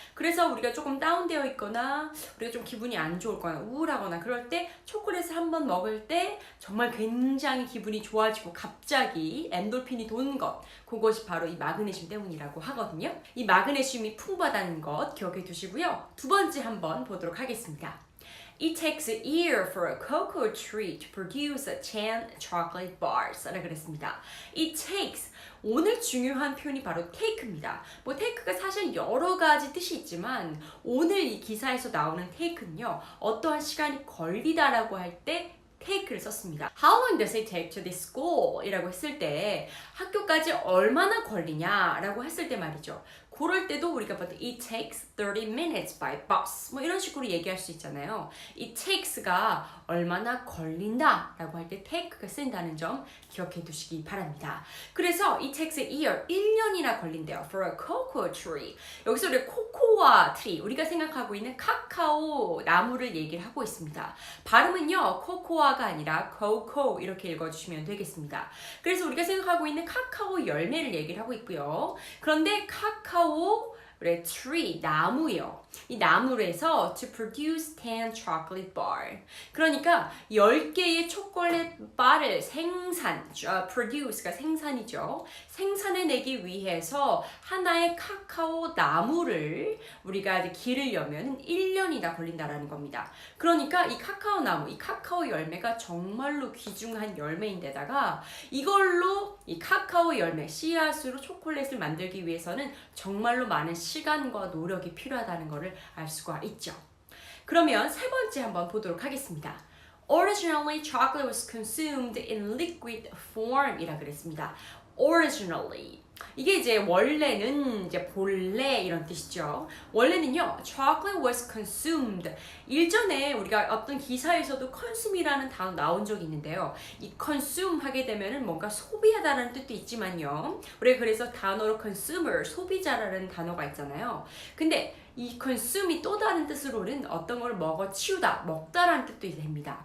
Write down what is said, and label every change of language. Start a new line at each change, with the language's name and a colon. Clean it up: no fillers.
Korean: 그래서 우리가 조금 다운되어 있거나 우리가 좀 기분이 안 좋거나 우울하거나 그럴 때 초콜릿을 한번 먹을 때 정말 굉장히 기분이 좋아지고 갑자기 엔돌핀이 도는 것, 그것이 바로 이 마그네슘 때문이라고 하거든요. 이 마그네슘이 풍부하다는 것 기억해 두시고요. 두 번째 한번 보도록 하겠습니다.
English: It takes a year for a cocoa tree to produce a tan chocolate bars
Korean: 라고 그랬습니다.
English: It takes,
Korean: 오늘 중요한 표현이 바로 take입니다. 뭐 take가 사실 여러 가지 뜻이 있지만 오늘 이 기사에서 나오는 take는요, 어떠한 시간이 걸리다라고 할 때 take를 썼습니다.
English: How long does it take to this school?
Korean: 이라고 했을 때 학교까지 얼마나 걸리냐 라고 했을 때 말이죠. 그럴 때도 우리가 봐도
English: it takes 30 minutes by bus
Korean: 뭐 이런 식으로 얘기할 수 있잖아요. it takes가 얼마나 걸린다 라고 할 때 take가 쓰인다는 점 기억해 두시기 바랍니다.
English: 그래서 it takes a year,
Korean: 1년이나 걸린대요.
English: for a cocoa tree.
Korean: 여기서 우리 코코아 트리, 우리가 생각하고 있는 카카오 나무를 얘기를 하고 있습니다. 발음은요, 코코아가 아니라 cocoa 이렇게 읽어주시면 되겠습니다. 그래서 우리가 생각하고 있는 카카오 열매를 얘기를 하고 있고요. 그런데 카카오 우리 tree, 나무요. 이 나무에서
English: to produce 10 chocolate bar.
Korean: 그러니까 10개의 초콜릿 바를 produce가 생산이죠. 생산해내기 위해서 하나의 카카오 나무를 우리가 이제 기르려면 1년이나 걸린다라는 겁니다. 그러니까 이 카카오 나무, 이 카카오 열매가 정말로 귀중한 열매인데다가 이걸로 이 카카오 열매, 씨앗으로 초콜릿을 만들기 위해서는 정말로 많은 시간과 노력이 필요하다는 것을 알 수가 있죠. 그러면 세 번째 한번 보도록 하겠습니다.
English: Originally, chocolate was consumed in liquid form
Korean: 이라 그랬습니다.
English: Originally.
Korean: 이게 이제 원래는 이제 본래 이런 뜻이죠. 원래는요,
English: chocolate was consumed.
Korean: 일전에 우리가 어떤 기사에서도 consume이라는 단어 나온 적이 있는데요. 이 consume 하게 되면은 뭔가 소비하다라는 뜻도 있지만요. 우리가 그래서 단어로 consumer, 소비자라는 단어가 있잖아요. 근데 이 consume이 또 다른 뜻으로는 어떤 걸 먹어 치우다, 먹다라는 뜻도 됩니다.